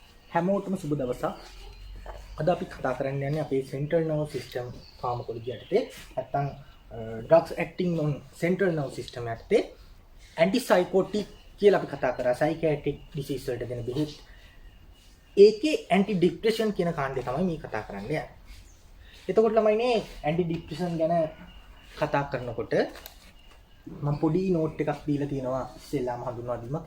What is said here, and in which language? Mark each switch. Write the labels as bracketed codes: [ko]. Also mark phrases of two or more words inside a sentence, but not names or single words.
[si] හැමෝටම සුබ දවසක්. අද අපි කතා කරන්න යන්නේ අපේ [en] central nervous system pharmacology [si] යටතේ නැත්නම් [en] drugs acting on central nervous system [si] යටතේ antipsychotic කියලා අපි කතා කරා [en] psychiatric disease [si] වලට දෙන බෙහෙත්. ඒකේ [en] anti depression [si] කියන කාණ්ඩය තමයි මේ කතා කරන්න යන්නේ. එතකොට ළමයිනේ [en] anti depression [si] ගැන කතා කරනකොට මම පොඩි නෝට් එකක් දීලා තියෙනවා ඉස්සෙල්ලාම හඳුන්වා දීමක්.